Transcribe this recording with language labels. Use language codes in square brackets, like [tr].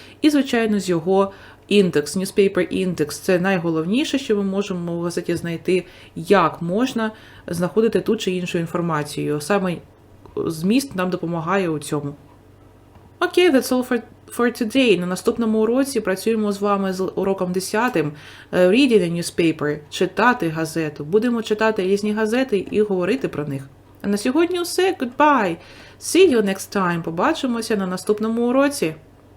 [uk] І, звичайно, з його індекс, newspaper index. Це найголовніше, що ми можемо в газеті знайти, як можна знаходити ту чи іншу інформацію. Саме зміст нам допомагає у цьому. [en] Окей, that's all for today. [uk] На наступному уроці працюємо з вами з уроком 10. [en] Reading a newspaper. [uk] Читати газету. Будемо читати різні газети і говорити про них. А на сьогодні все. [en] Goodbye. See you next time. [uk] Побачимося на наступному уроці.